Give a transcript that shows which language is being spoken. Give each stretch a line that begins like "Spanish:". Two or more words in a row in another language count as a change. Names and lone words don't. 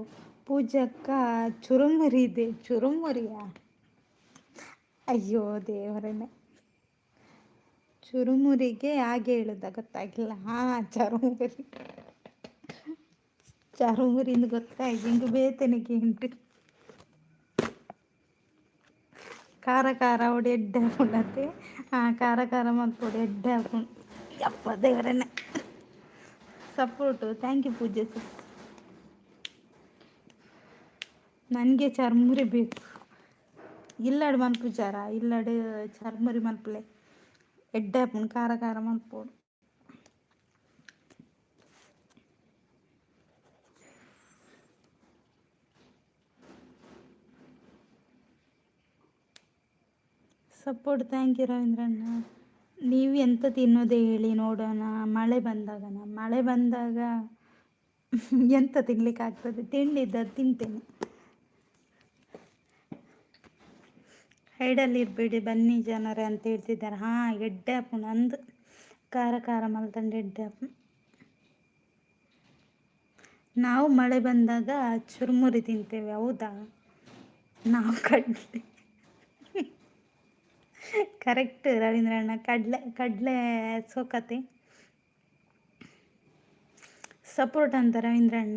Kannada: ಪೂಜಕ್ಕ ಚುರುಮುರಿ ಇದೆ. ಚುರುಮುರಿಯಾ? ಅಯ್ಯೋ ದೇವರೇ, ಚುರುಮುರಿಗೆ ಹಾಗೆ ಹೇಳುದ ಗೊತ್ತಾಗಿಲ್ಲ. ಚರುಮುರಿಂದ ಗೊತ್ತಾಯ್ತು.
Tulu: ಹಿಂಗೆ ಬೇತನಿಗೆ ಉಂಟು. ಖಾರ ಹೊಡಿ ಎಡ್ಡೆ ಹಾಕೊಂಡತ್ತೆ.
Kannada: ಖಾರ ಮಾಡ್ಕೊಡಿ ಎಡ್ಡೆ ಹಾಕೊಂಡು. ಯಪ್ಪ ದೇವರನ್ನ.
English: support thank you Pooja sis.
Kannada: ನನಗೆ ಚರ್ಮುರಿ ಬೇಕು.
Tulu: ಇಲ್ಲಡು ಮಲ್ಪುಜಾರ, ಇಲ್ಲಡು ಚರ್ಮುರಿ ಮಲ್ಪಲೆ ಎಡ್ಡೆ ಹಾಕೊಂಡು ಖಾರ ಮಲ್ಪೋಡು.
English: support thank you Ravindranna.
Kannada: ನೀವು ಎಂತ ತಿನ್ನೋದೇ ಹೇಳಿ ನೋಡೋಣ. ಮಳೆ ಬಂದಾಗ ಎಂತ ತಿನ್ಲಿಕ್ಕೆ ಆಗ್ತದೆ? ತಿಂಡಿದ್ದ ತಿಂತೇನೆ. ಹೈಡಲ್ಲಿ ಇರಬೇಡಿ ಬನ್ನಿ ಜನರೇ ಅಂತ ಹೇಳ್ತಿದ್ದಾರೆ.
Tulu: ಎಡ್ಡೆ ಹಾಪುಣ ಅಂದು ಖಾರ ಮಲ್ತಂಡು ಎಡ್ಡೆ ಹಾಪುಣ.
Kannada: ನಾವು ಮಳೆ ಬಂದಾಗ ಚುರುಮುರಿ ತಿಂತೇವೆ. ಹೌದಾ? ನಾವು ಕಡಲೆ ಕರೆಕ್ಟ್ ರವೀಂದ್ರಣ್ಣ. ಕಡಲೆ ಸೋಕತೆ ಸಪೋರ್ಟ್ ಅಂತ ರವೀಂದ್ರಣ್ಣ.